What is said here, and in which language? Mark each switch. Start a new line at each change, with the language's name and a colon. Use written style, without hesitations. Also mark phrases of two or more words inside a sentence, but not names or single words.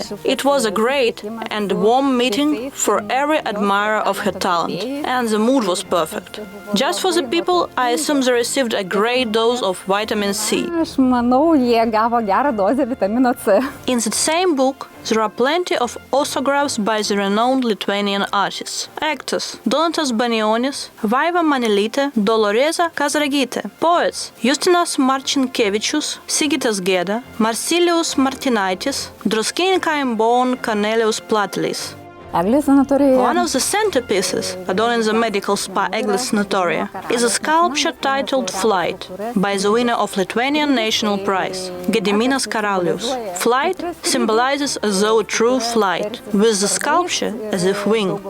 English: It was a great and warm meeting for every admirer of her talent, and the mood was perfect. Just for the people, I assume they received a great dose of vitamin C. In the same book, there are plenty of autographs by the renowned Lithuanian artists. Actors Donatas Banionis, Vaiva Manelytė, Doloreza Kazragytė. Poets Justinas Marcinkevičius, Sigitas Gėda, Marcelijus Martinaitis, Druskininkai born Cornelius Platelis. One of the centerpieces adorning the Medical SPA Eglės sanatoria is a sculpture titled Flight by the winner of Lithuanian National Prize, Gediminas Karalius. Flight symbolizes as though true flight, with the sculpture as if winged.